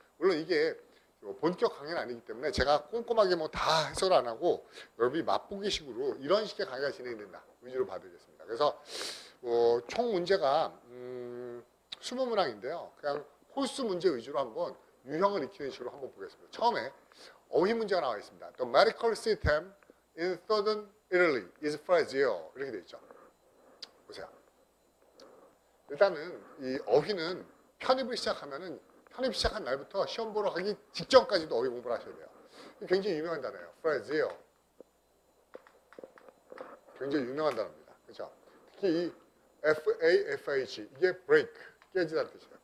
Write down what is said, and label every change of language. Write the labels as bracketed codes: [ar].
[ko] 물론 이게 본격 강의는 아니기 때문에 제가 꼼꼼하게 뭐 다 해석을 안 하고 여러분이 맛보기식으로 이런 식의 강의가 진행된다 위주로 봐드리겠습니다. 그래서 총 문제가 20문항인데요. 그냥 홀수 문제 위주로 한번 유형을 익히는 식으로 한번 보겠습니다. 처음에 어휘 문제가 나와 있습니다. [en] The medical system in southern Italy is fragile. [ko] 이렇게 되어 있죠. 보세요. 일단은 이 어휘는 편입을 시작하면은 편입 시작한 날부터 시험 보러 가기 직전까지도 어휘 공부를 하셔야 돼요. 굉장히 유명한 단어예요. [en] fragile. [ko] 굉장히 유명한 단어입니다. 그렇죠? 특히 이 FAFH 이게 break, 깨지다는 뜻이에요.